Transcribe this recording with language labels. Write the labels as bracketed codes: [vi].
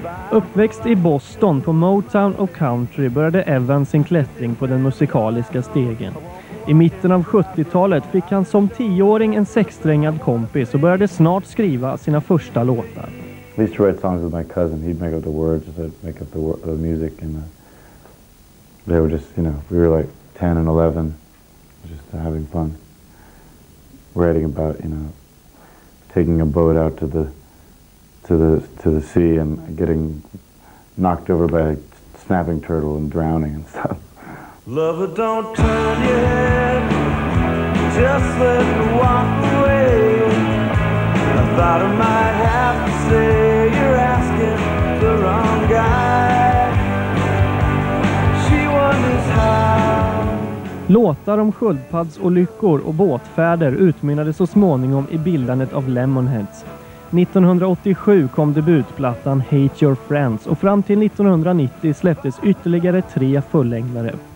[sv] Uppväxt i Boston på Motown och country började Evan sin klättring på den musikaliska stegen. I mitten av 70-talet fick han som 10-åring en sexsträngad kompis och började snart skriva sina första låtar. [en] I used to write songs with my cousin. He'd make up the words, I'd make up the music, and they were just, we were like 10 and 11, just having fun, writing about, taking a boat out to the sea and getting knocked over by a snapping turtle and drowning and stuff. Lover, don't turn your head, just let me walk away. I thought I might have to say you're asking the wrong guy. She wonders how. [sv] Låtar om sköldpaddsolyckor och båtfärder utmynnade så småningom i bildandet av LEMONHEADS. 1987 kom debutplattan Hate Your Friends och fram till 1990 släpptes ytterligare 3 fullängdare.